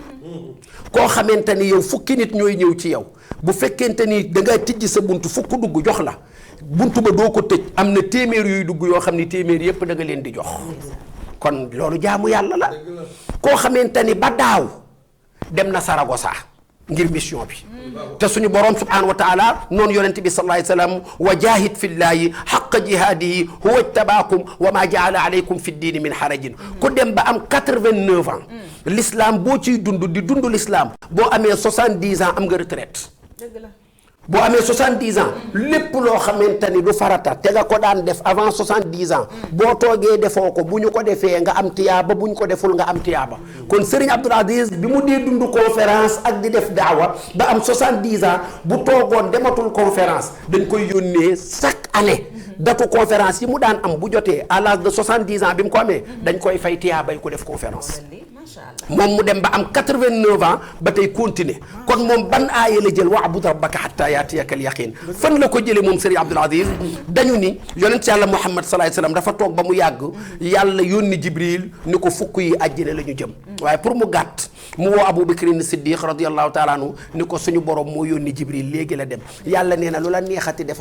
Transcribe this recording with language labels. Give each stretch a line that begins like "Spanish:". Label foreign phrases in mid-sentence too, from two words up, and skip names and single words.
Wolof: koo xamante ni yow fukki nit ñooy ñëw ci yow bu fekkente ni da nga tijji sa buntu fukk dugg jox la buntu ba doo ko tëj am na téeméer yuy dugg yoo xam ni téeméer yépp da nga leen di jox kon loolu jaamu yàlla la koo xamante ni ba daaw dem na Saragossa ngir mission bi te suñu borom
Arabic: سبحانه وتعالى
Wolof: noonu yonente bi
Arabic: صلى الله عليه وسلم وجاهدوا في الله حق جهاده هو اجتباكم وما جعل عليكم في الدين من حرج
Wolof: ku dem ba am 89 ans l'islam boo ciy dund di dund l'islam boo amee 70 ans am nga retraite boo amee 70 ans lépp loo xamante ni du farata te nga ko daan def
French: avant 70 ans
Wolof: boo toogee defoo ko bu ñu ko defee nga am tiyaaba bu ñu ko deful nga am tiyaaba kon Serigne Abdul Aziz bi mu dee dund conférence ak di def daawa ba am 70 ans bu toogoon dematul conférence dañ koy yónnee
French: chaque année
Wolof: datu conférence yi mu daan am bu jotee
French: à l'âge de 70 ans
Wolof: bi mu ko amee dañ koy fay tiyaabay ko def conférence moom mu dem ba am 89 ans ba tey continuer kon moom ban aaya la jël
Arabic: واعبد ربك حتى يأتيك اليقين
Wolof: fan la ko jëlee moom Serigne Abdul Aziz dañu ni yonent yàlla Muhammad
Arabic: صلى الله عليه وسلم
Wolof: dafa toog ba mu yàgg yàlla yónni Jibril ni ko fukk yi àjjana la ñu jëm waaye pour mu gàtt mu woo Abu Bakrin Siddiq
Arabic: رضي الله تعالى عنه
Wolof: ni ko suñu borom moo yónni Jibril léegi la dem yàlla nee na lu la neexati defal